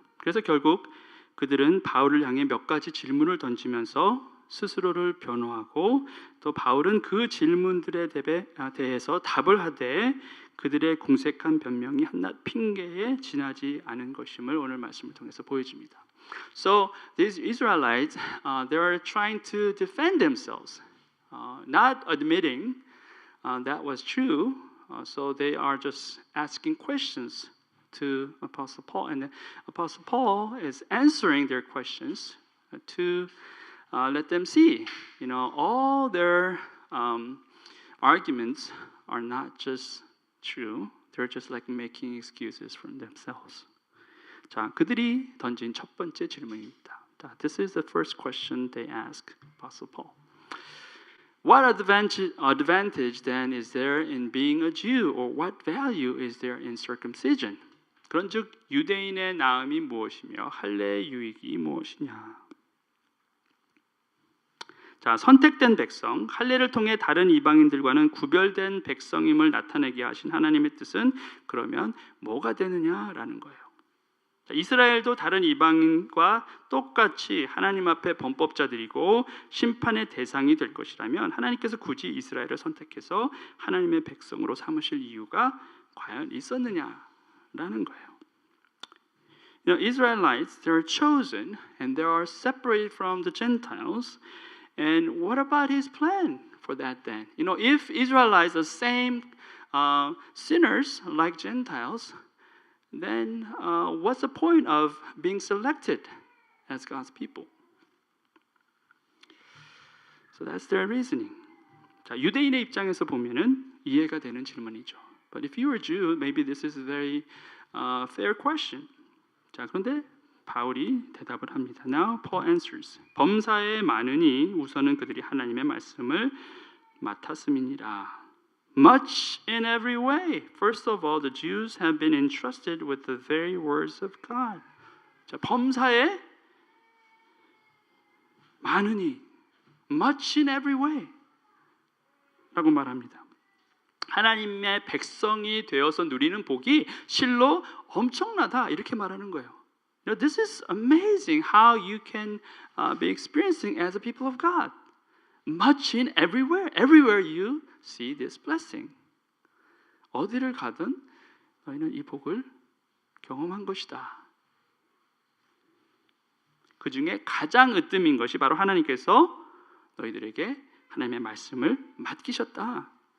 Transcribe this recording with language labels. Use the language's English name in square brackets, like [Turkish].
[Korean] 그래서 결국 그들은 바울을 향해 몇 가지 질문을 던지면서 스스로를 변호하고 또 바울은 그 질문들에 대해서 답을 하되 그들의 궁색한 변명이 한낱 핑계에 지나지 않은 것임을 오늘 말씀을 통해서 보여줍니다. [English] So these Israelites, they are trying to defend themselves, not admitting that was true. So they are just asking questions to Apostle Paul, and Apostle Paul is answering their questions to let them see, all their arguments are not just true. They're just like making excuses for themselves. [Korean] 자, 그들이 던진 첫 번째 질문입니다. [English] 자, this is the first question they ask Apostle Paul. What advantage then is there in being a Jew, or what value is there in circumcision? [Korean] 그런즉 유대인의 나음이 무엇이며 할례의 유익이 무엇이냐? 자, 선택된 백성, 할례를 통해 다른 이방인들과는 구별된 백성임을 나타내게 하신 하나님의 뜻은 그러면 뭐가 되느냐라는 거예요. 자, 이스라엘도 다른 이방인과 똑같이 하나님 앞에 범법자들이고 심판의 대상이 될 것이라면 하나님께서 굳이 이스라엘을 선택해서 하나님의 백성으로 삼으실 이유가 과연 있었느냐라는 거예요. [English] Israelites, they are chosen and they are separated from the Gentiles. And what about his plan for that then? If Israelites are the same sinners like Gentiles, then what's the point of being selected as God's people? So that's their reasoning. [Korean] 자, 유대인의 입장에서 보면은 이해가 되는 질문이죠. [English] But if you are a Jew, maybe this is a very fair question. [Korean] 자, 그런데 바울이 대답을 합니다. [English] Now Paul answers. [Korean] 범사에 많으니 우선은 그들이 하나님의 말씀을 맡았음이니라. [English] Much in every way. First of all, the Jews have been entrusted with the very words of God. [Korean] 자, 범사에 많으니, [English] much in every way [Korean] 라고 말합니다. 하나님의 백성이 되어서 누리는 복이 실로 엄청나다 이렇게 말하는 거예요. [English] This is amazing how you can be experiencing as a people of God. Much in everywhere. Everywhere you see this blessing. [Korean] 어디를 가든 너희는 이 복을 경험한 것이다. 그 중에 가장 으뜸인 것이 바로 하나님께서 너희들에게 하나님의 말씀을 맡기셨다.